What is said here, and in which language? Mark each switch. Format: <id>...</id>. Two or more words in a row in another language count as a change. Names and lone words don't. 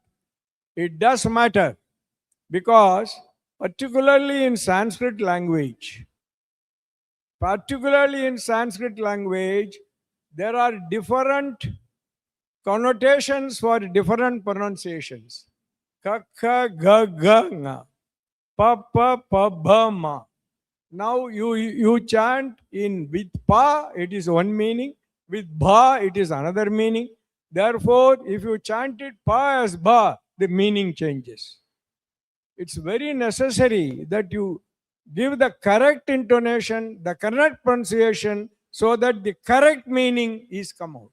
<en>It does matter, because particularly in Sanskrit language, there are different connotations for different pronunciations. Ka, kha, ga, ga, nga. Pa, pa, pa, ba, ma. Now you chant with pa, it is one meaning. With ba, it is another meaning. Therefore, if you chant it pa as ba, the meaning changes. It's very necessary that you give the correct intonation, the correct pronunciation, so that the correct meaning is come out.</en>